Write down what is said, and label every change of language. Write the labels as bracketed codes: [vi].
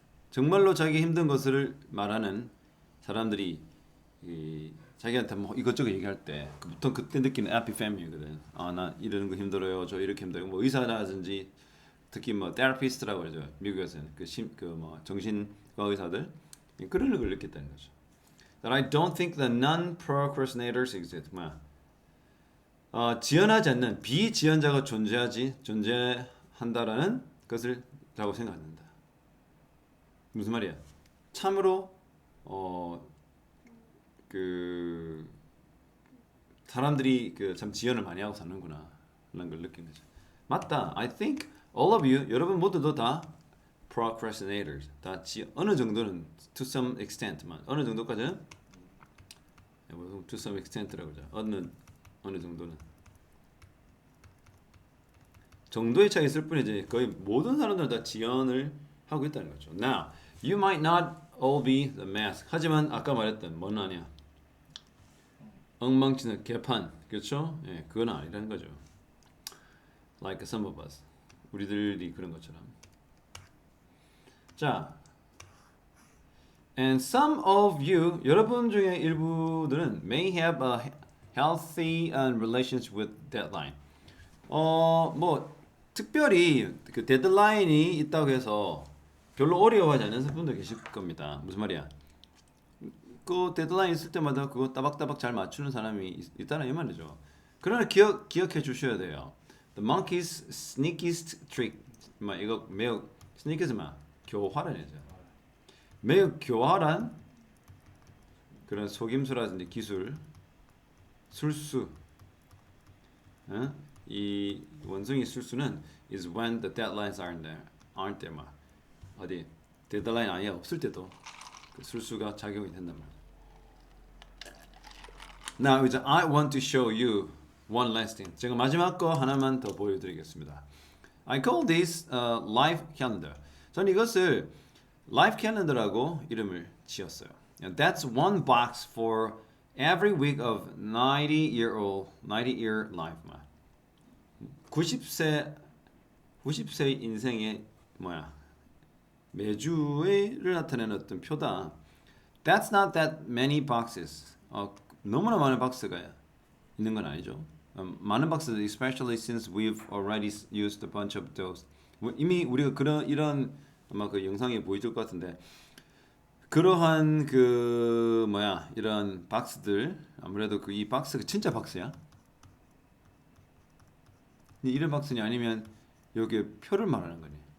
[ko] 정말로 자기 힘든 것을 말하는 사람들이 자기한테 뭐 이것저것 얘기할 때 보통 그때 느끼는 에피파니거든. 나 이러는 거 힘들어요. 저 이렇게 힘들어요. 뭐 의사라든지 특히 뭐 테라피스트라고 그러죠. 미국에서는 뭐 정신과 의사들 그런 걸 느꼈다는 거죠. [en] That I don't think the non-procrastinators exist. [ko] 지연하지 않는 비지연자가 존재한다라는 것을 라고 생각한다. 무슨 말이야? 참으로 그 사람들이 참 지연을 많이 하고 사는구나 라는 걸 느낀 거죠. 맞다. [en] I think all of you [ko] 여러분 모두도 다 [en] procrastinators. [ko] 다 어느 정도는 [en] to some extent [ko] 만 어느 정도까지는 to some extent라고 하죠. 어느 정도는 정도의 차이 있을 뿐이지 거의 모든 사람들 다 지연을 하고 있다는 거죠. [en] Now, you might not all be the mask. [ko] 하지만 아까 말했던 뭔 아니야? 엉망진창 개판, 그렇죠? 예, 그건 아니라는 거죠. [en] Like some of us. [ko] 우리들이 그런 것처럼. [en] 자, and some of you, [ko] 여러분 중에 일부들은 [en] may have a healthy relationship with deadline. [ko] 뭐 특별히 그 데드라인이 있다고 해서 별로 어려워하지 않는 분도 계실 겁니다. 무슨 말이야? 그 데드라인 있을 때마다 그거 따박따박 잘 맞추는 사람이 있다는 이 말이죠. 그러나 기억해 주셔야 돼요. [en] The monkey's sneakiest trick. [ko] 막 이거 매우 sneaky지만 교활한 애죠. 매우 교활한 그런 속임수라든지 기술, 술수. 이 원숭이 술수는 [en] is when the deadlines aren't there [ko] 막 어디 데드라인 아예 없을 때도 그 술수가 작용이 된단 말이야. [en] Now [ko] 이제 [en] I want to show you one last thing. [ko] 제가 마지막 거 하나만 더 보여드리겠습니다. [en] I call this life calendar. [ko] 저는 이것을 life calendar라고 이름을 지었어요. [en] And that's one box for every week of 90-year life. [ko] 90세 인생의 매주를 나타내는 어떤 표다. [en] That's not that many boxes. [ko] 너무나 많은 박스가 있는 건 아니죠. 많은 박스들, [en] especially since we've already used a bunch of those. [ko] 이미 우리가 이런 아마 그 영상에 보여줄 것 같은데 그러한 이런 박스들 아무래도 이 박스가 진짜 박스야? 이런 박스냐 아니면 여기 표를 말하는 거니?